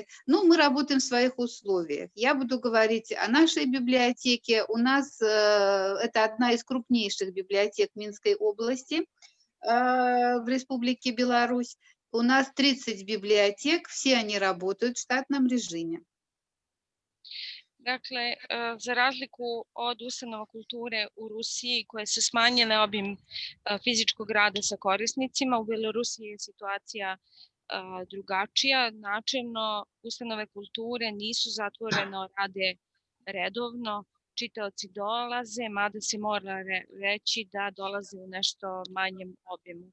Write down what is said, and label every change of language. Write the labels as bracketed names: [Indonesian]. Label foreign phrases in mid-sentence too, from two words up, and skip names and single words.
[Russian] Но мы работаем в своих условиях. Я буду говорить о нашей библиотеке. У нас это одна из крупнейших библиотек Минской области в Республике Беларусь. У нас 30 библиотек, все они работают в штатном режиме. [Serbian] Dakle, za razliku od ustanova kulture u Rusiji koje su smanjile obim fizičkog rada sa korisnicima, u Belorusiji je situacija drugačija. Načelno, ustanove kulture nisu zatvorene, rade redovno, čitaoci dolaze, mada se mora reći da dolaze u nešto manjem obimu.